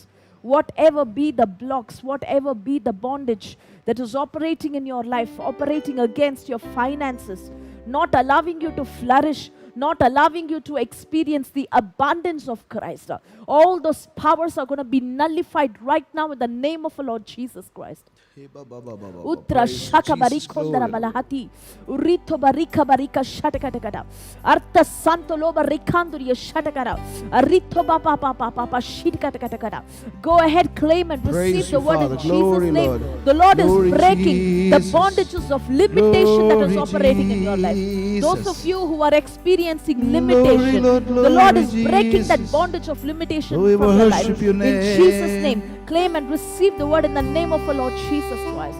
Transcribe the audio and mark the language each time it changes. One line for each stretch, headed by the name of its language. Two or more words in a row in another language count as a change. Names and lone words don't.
English: Whatever be the blocks, whatever be the bondage that is operating in your life, operating against your finances, not allowing you to flourish, not allowing you to experience the abundance of Christ. All those powers are going to be nullified right now in the name of the Lord Jesus Christ. Utra shaka barikondra balahati urito barika barika shatakata arta santo loba rikanduria shatakara arito papa papa papa shitakatakata. Go ahead, claim and receive the word in Jesus' name. The Lord is breaking the bondages of limitation that is operating in your life. Those of you who are experiencing limitation, the Lord is breaking that bondage of limitation from your life. In Jesus' name, claim and receive the word in the name of the Lord Jesus Christ.